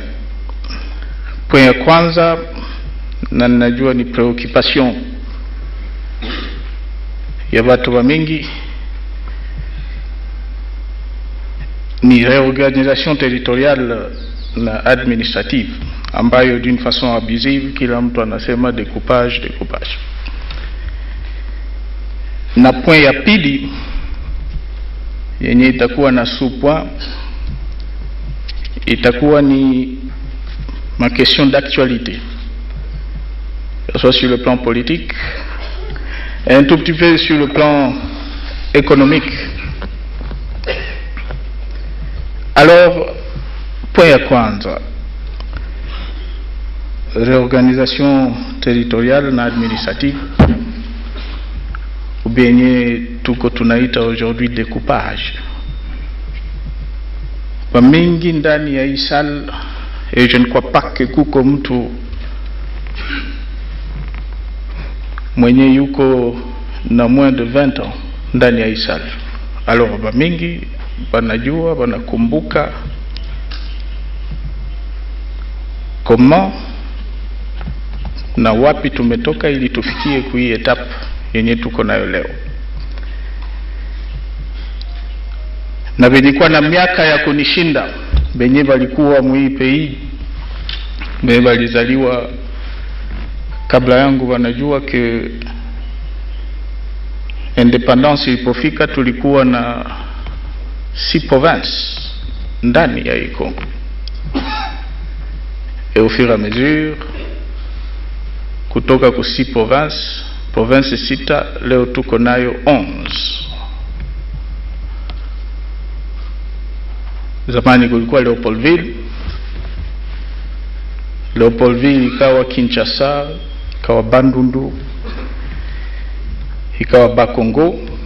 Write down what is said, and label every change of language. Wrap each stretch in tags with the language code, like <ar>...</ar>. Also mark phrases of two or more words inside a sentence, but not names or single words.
<sw>Point ya kwanza, na najua ni preoccupation ya watu wa mingi, ni</sw> <fr>réorganisation territoriale</fr> <sw>na administrative, ambayo</sw> <fr>d'une façon abusive</fr> <sw>kila mtu anasema découpage. Na point ya pili yenye itakuwa na sous-point, itakuwa ni ma</sw> <fr>question d'actualité, que ce soit sur le plan politique et un tout petit peu sur le plan économique. Alors, point</fr> <sw>ya kwanza,</sw> <fr>réorganisation territoriale na administrative, ou bien</fr> <sw>tuko tunaita</sw> <fr>aujourd'hui découpage.</fr> <sw>Kwa mingi ndani ya hii salle,</sw> <fr>et je ne crois pas que</fr> <sw>kuko mtu mwenye yuko na</sw> <fr>moins de 20 ans</fr> <sw>ndani ya hii salle. Alors ba mingi banajua, banakumbuka comment na wapi tumetoka ili tufikie kwa hii etape yenye tuko nayo leo. Na bilikuwa na miaka ya kunishinda, benye balikuwa mwi pays, benye balizaliwa kabla yangu wanajua ke independance ilipofika tulikuwa na 6 provinces ndani ya hii Congo.</sw> <fr>Et au fur et à mesure,</fr> <sw>kutoka ku 6 provinces sita, leo tuko nayo 11. Zamani kulikuwa Leopoldville ikawa Kinshasa, ikawa Bandundu, ikawa Bas-Congo.</sw>